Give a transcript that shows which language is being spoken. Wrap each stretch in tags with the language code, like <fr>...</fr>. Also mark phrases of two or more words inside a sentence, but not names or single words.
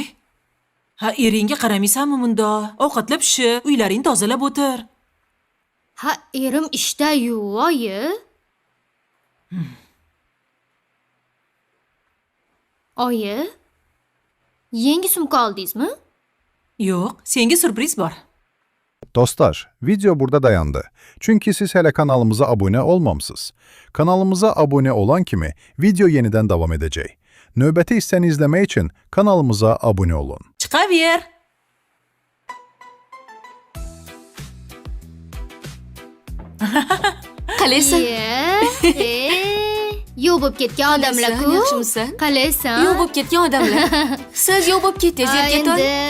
<uz>Ha, eringga qaramaysanmi bunda? Ovqatlab pishib, uylaring tozalab o'tir. Ha, erim ishda-yu, oyi. Oyi, yangi sumka oldingizmi? Yo'q, senga surpriz bor.</uz> <az>Dostlar, video burada dayandı. Çünkü siz hele kanalımıza abone olmamışsınız. Kanalımıza abone olan kimi video yeniden devam edecek. Növbəti hissəni</az> <tr>izlemek için</tr> <az>kanalımıza abone olun.</az> <uz>Chiqaver. Qalaysan? Yo'q bo'lib ketgan odamlar-ku. Yaxshimisan? Qalaysan? Yo'q bo'lib ketgan odamlar. Siz yo'q bo'lib ketdingiz, erkatoy.</uz>